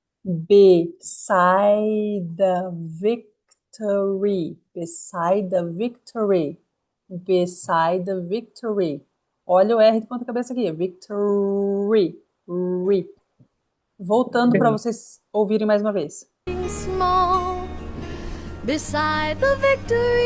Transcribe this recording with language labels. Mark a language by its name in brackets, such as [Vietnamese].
[English] Beside the victory. Beside the victory. Beside the victory. [Portuguese] Olha o R de ponta cabeça aqui. Victory. Re. Voltando para vocês ouvirem mais uma vez. [English] Small beside the victory.